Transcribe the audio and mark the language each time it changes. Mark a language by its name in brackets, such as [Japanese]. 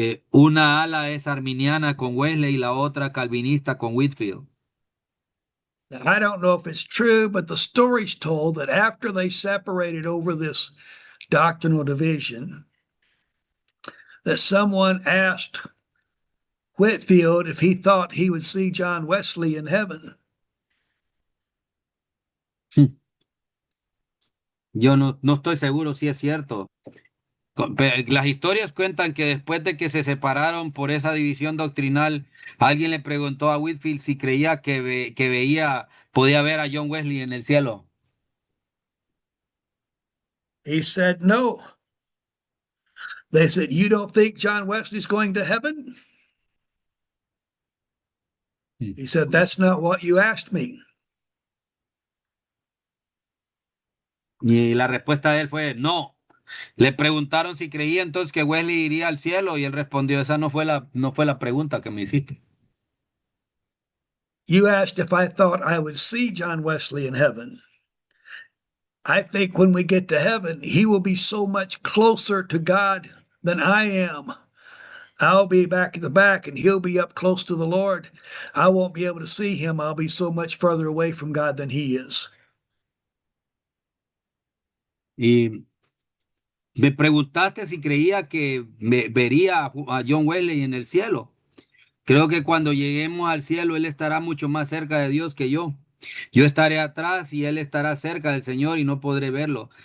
[Spanish] Una ala es arminiana con Wesley y la otra calvinista con Whitefield. [English] Now, I don't know if it's true, but the story's told that after they separated over this doctrinal division, that someone asked Whitefield if he thought he would see John Wesley in heaven. [Spanish] Yo no estoy seguro si es cierto. Las historias cuentan que después de que se separaron por esa división doctrinal, alguien le preguntó a Whitefield si creía que podía ver a John Wesley en el cielo. [English] He said no. They said, "You don't think John Wesley's going to heaven?" He said, "That's not what you asked me." [Spanish] Y la respuesta de él fue no. Le preguntaron si creía entonces que Wesley iría al cielo y él respondió, esa no fue la pregunta que me hiciste. [English] You asked if I thought I would see John Wesley in heaven. I think when we get to heaven, he will be so much closer to God than I am I'll be back in the back and he'll be up close to the Lord. I won't be able to see him. I'll be so much further away from God than he is. [Spanish] Y me preguntaste si creía que vería a John Wesley en el cielo. Creo que cuando lleguemos al cielo, él estará mucho más cerca de Dios que yo. Yo estaré atrás y él estará cerca del Señor y no podré verlo.